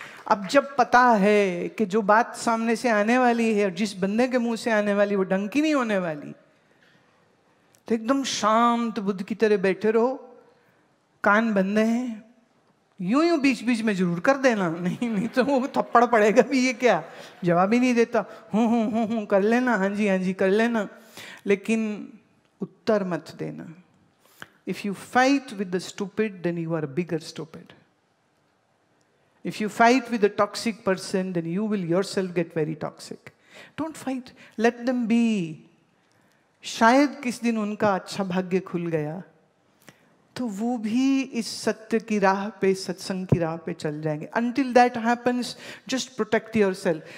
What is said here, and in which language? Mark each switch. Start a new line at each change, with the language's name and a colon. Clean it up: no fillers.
Hindi: अब जब पता है कि जो बात सामने से आने वाली है और जिस बंदे के मुंह से आने वाली वो ढंग की नहीं होने वाली, तो एकदम शांत बुद्ध की तरह बैठे रहो, कान बंद हैं, यूं यूं बीच बीच में जरूर कर देना, नहीं तो वो थप्पड़ पड़ेगा भी, ये क्या जवाब ही नहीं देता, हूं कर लेना, हाँ जी कर लेना, लेकिन उत्तर मत देना।
English: If you fight with the stupid then you are bigger stupid. If you fight with a toxic person, then you will yourself get very toxic. Don't fight. Let them be.
Hindi: शायद किस दिन उनका अच्छा भाग्य खुल गया तो वो भी इस सत्य की राह पे, सत्संग की राह पे चल जाएंगे।
English: Until that happens, just protect yourself.